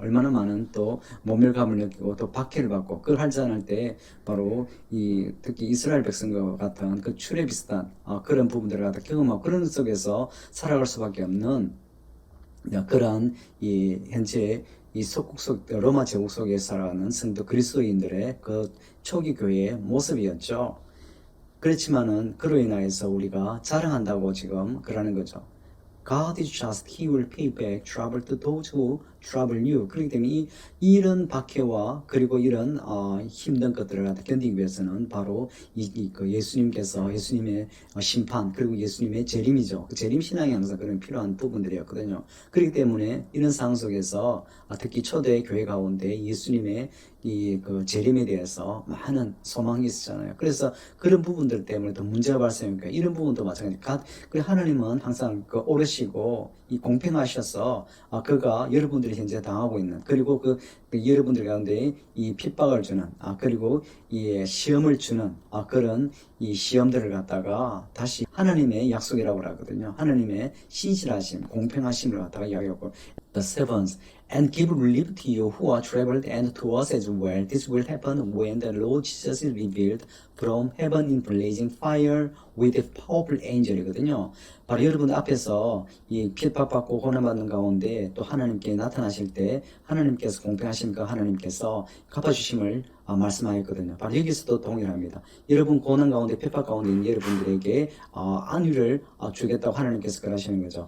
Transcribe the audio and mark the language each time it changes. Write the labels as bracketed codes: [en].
[ko] 얼마나 많은 또 모멸감을 느끼고 또 박해를 받고 그걸 할잔할 때 바로 특히 이스라엘 백성과 같은 그 출애 비슷한 그런 부분들을 갖다 경험하고 그런 속에서 살아갈 수밖에 없는 그러한 현재 로마 제국 속에 살아가는 성도 그리스도인들의 그 초기 교회의 모습이었죠. 그렇지만은 그로 인하여서 우리가 자랑한다고 지금 그러는 거죠. [en] God is just, He will pay back trouble to those who trouble you. [ko] 그렇기 때문에 이런 박해와 그리고 이런 힘든 것들을 견디기 위해서는 바로 그 예수님의 심판 그리고 예수님의 재림이죠. 그 재림 신앙이 항상 그런 필요한 부분들이었거든요. 그렇기 때문에 이런 상황 속에서 특히 초대 교회 가운데 예수님의 그 재림에 대해서 많은 소망이 있었잖아요. 그래서 그런 부분들 때문에 더 문제가 발생하니까 이런 부분도 마찬가지. 하나님은 항상 오르시고 공평하셔서 그가 여러분들이 현재 당하고 있는 그리고 그 여러분들 가운데 이 핍박을 주는 그리고 이 시험을 주는 그런 이 시험들을 갖다가 다시 하나님의 약속이라고 하거든요. 하나님의 신실하심, 공평하심을 갖다가 이야기하고 [en] the seventh and give relief to you who are troubled and to us as well. This will happen when the Lord Jesus is revealed from heaven in blazing fire with a powerful angel이거든요. [ko] 바로 여러분 앞에서 이 핍박받고 고난받는 가운데 또 하나님께 나타나실 때 하나님께서 공평하십니까? 하나님께서 갚아주심을 말씀하였거든요. 바로 여기서도 동일합니다. 여러분 고난 가운데 핍박 가운데 있는 여러분들에게 안위를 주겠다고 하나님께서 그러시는 거죠.